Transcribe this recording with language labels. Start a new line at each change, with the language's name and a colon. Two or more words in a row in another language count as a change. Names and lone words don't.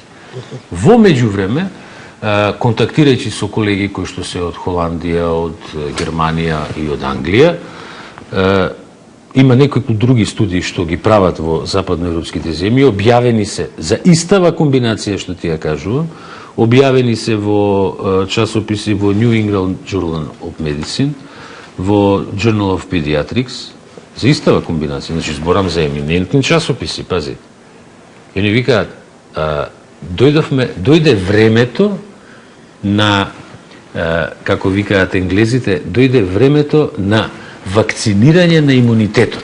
Macedonian: Во меѓувреме, контактирајќи со колеги кои што се од Холандија, од Германија и од Англија, има некои други студии што ги прават во западноевропските земји, објавени се за истава комбинација што ти ја кажувам, објавени се во часописи во New England Journal of Medicine, во Journal of Pediatrics, за истава комбинација, значи зборам за еминентни часописи, пази. И ни викаат, дојде времето на, како викаат енглезите, дојде времето на вакцинирање на имунитетот.